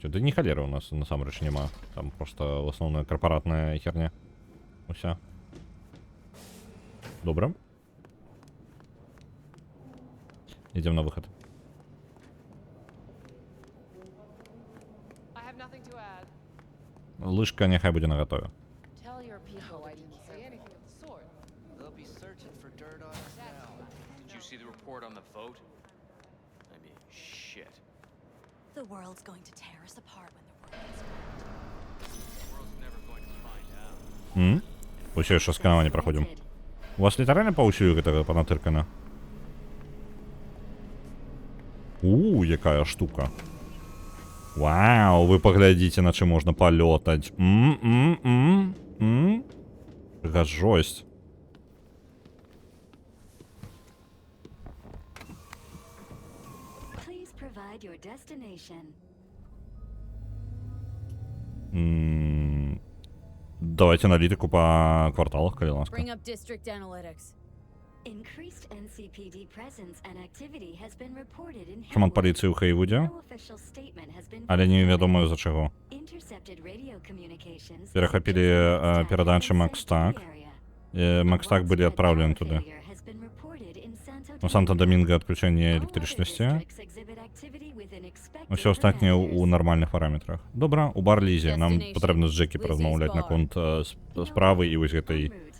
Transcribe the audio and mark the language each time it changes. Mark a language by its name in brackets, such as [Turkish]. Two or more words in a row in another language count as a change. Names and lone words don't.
[Belarusian] Да ні халеры ў нас насамрэч няма. Там проста асноўная карпаратная херня. Уся. Добра. Ідзем на выхад. Лыжка няхай будзе нагатове. [English] Tell your people I didn't say anything of the sort. They'll be searching for dirt on us now. Did you see the report on the vote? I mean, shit. The world's going to tear us apart when the word gets The world's never going to find out. [Belarusian] Усё яшчэ сканаванне праходзім. У вас літаральна паўсюль гэтага панатыркана? Якая штука. Вау, вы паглядзіце, на чым можна палётаць. Жосць. [English] Please provide your destination. [Belarusian] Давайте аналітыку па кварталах, калі ласка. [English] Bring up district analytics. Increased NCPD presence and activity has been reported in [Belarusian] Шаман паліцыі ў Хейвудзе, [English] No official statement has been [Belarusian] але невядома з-за чаго. [English] Intercepted radio communications [Belarusian] Перахапілі перадачы Макстак. Макстак былі адпраўлены туды. У Санта-Домінго адключэнне электрычнасці. Усё астатняе ў нармальных параметрах. Добра, у бар-лізе. Нам патрэбна з Джекі паразмаўляць наконт справы і вось гэтай...